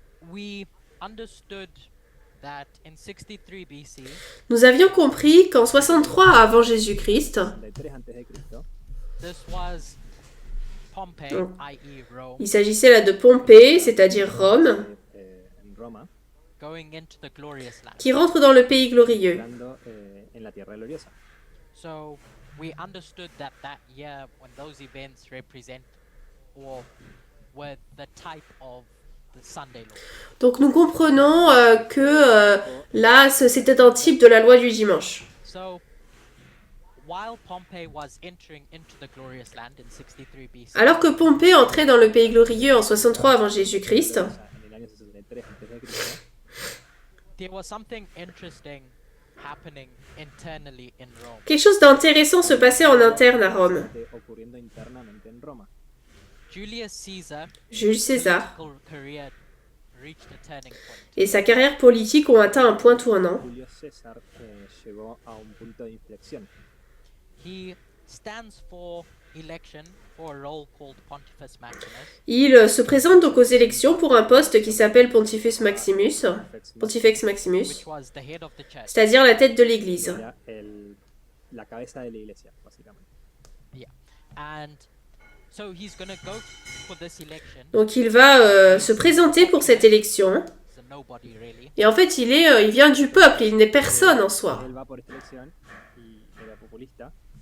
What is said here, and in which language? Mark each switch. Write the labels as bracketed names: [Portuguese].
[English] we understood that in 63 BC, [French] Nous avions compris qu'en 63 avant Jésus-Christ, [Spanish] 63 a.C., [English] this was Pompey, Oh. i.e. Rome, [French] il s'agissait là de Pompée, c'est-à-dire Rome, [Spanish] en Roma, [English] going into the glorious land. [French] qui rentre dans le pays glorieux. [Spanish] entrando en la tierra gloriosa. [English] So we understood that that year when those events represent or were the type of the Sunday law. [French] Donc nous comprenons que là, c'était un type de la loi du dimanche. [English] So while Pompey was entering into the glorious land in 63 BC, [French] Alors que Pompée entrait dans le pays glorieux en 63 avant Jésus-Christ, [Spanish] En el año 63 a.C., [English] there was something interesting happening internally in Rome. [French] quelque chose d'intéressant se passait en interne à Rome. [Spanish] ocurriendo internamente en Roma. [English] Julius Caesar, [French] Jules César [English] political career reached a turning point. [French] et sa carrière politique ont atteint un point tournant. [Spanish] Julio César llegó a un punto de inflexión. [English] He stands for election for a role called Pontifex Maximus. [French] Il se présente donc aux élections pour un poste qui s'appelle Pontifex Maximus, [English] Which was the head of the church. [French] c'est-à-dire la tête de l'Église. [Spanish] Era la cabeza de la iglesia, básicamente. [English] Yeah. And so he's going to go for this election. [French] Donc il va se présenter pour cette élection. [English] He's a nobody really. [French] Et en fait, il vient du peuple, il n'est personne en soi. [Spanish] Él va por esta elección y era populista.